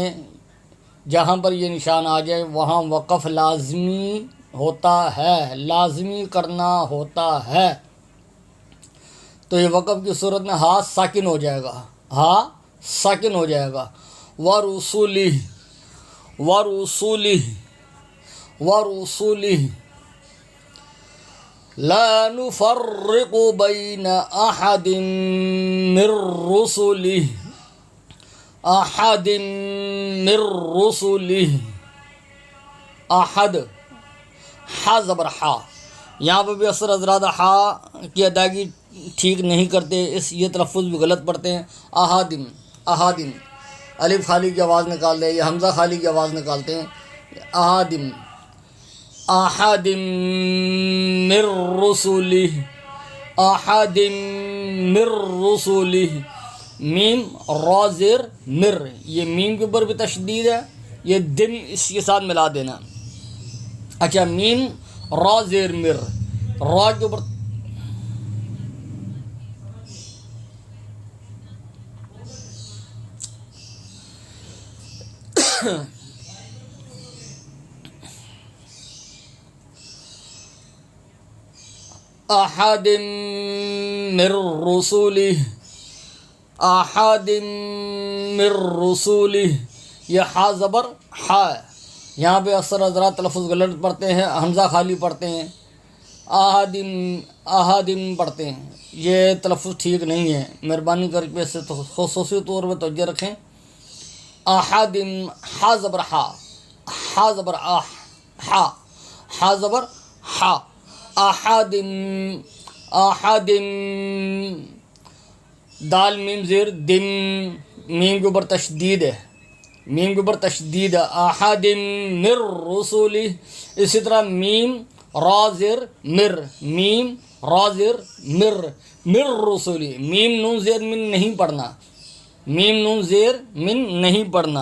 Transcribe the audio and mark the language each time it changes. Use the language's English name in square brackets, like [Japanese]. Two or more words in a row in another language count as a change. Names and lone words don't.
[Urdu] جہاں پر یہ نشان آ جائے وہاں وقف لازمی ہوتا ہے، لازمی کرنا ہوتا ہے. تو یہ وقف کی صورت میں ہا ساکن ہو جائے گا، ہا ساکن ہو جائے گا. [Arabic] ورسلہ، ورسلہ، ورسلہ، لا نفرق بین احد من رسلہ، احد من رسلہ. احد، [Urdu] ہا زبر ہا. یہاں پہ بھی اکثر حضرات ہا کی ادائیگی ٹھیک نہیں کرتے، یہ تلفظ بھی غلط پڑھتے ہیں. [Arabic] احادم، احادم، [Urdu] الف خالی کی آواز نکال دیں، یا حمزہ خالی کی آواز نکالتے ہیں. [Arabic] احادم، احادم من رسلہ، احادم من رسلہ. [Urdu] میم را زیر مر، یہ میم کے اوپر بھی تشدید ہے، یہ دم اس کے ساتھ ملا دینا. اچھا، میم را زیر مر، را کے اوپر [Arabic] احد من رسلہ، احد من رسلہ. [Urdu] یہ ہا زبر ہا ہے. یہاں پہ اکثر حضرات تلفظ غلط پڑھتے ہیں، حمزہ خالی پڑھتے ہیں، [Arabic] احادم، احادم [Urdu] پڑھتے ہیں. یہ تلفظ ٹھیک نہیں ہے، مہربانی کر کے اسے خصوصی طور پہ توجہ رکھیں. احادم، ہا زبر ہا، ہا زبر آہ، ہا، ہا زبر ہا. [Arabic] احادم، احادم، [Urdu] دال میم زیر دم، میم کے اوپر تشدید ہے، میم کے اوپر تشدید ہے. [Arabic] احادم من رسلہ. [Urdu] اسی طرح میم را زیر مر، میم را زیر مر، مر رسلہ. میم نون زیر من نہیں پڑھنا، میم نون زیر من نہیں پڑھنا.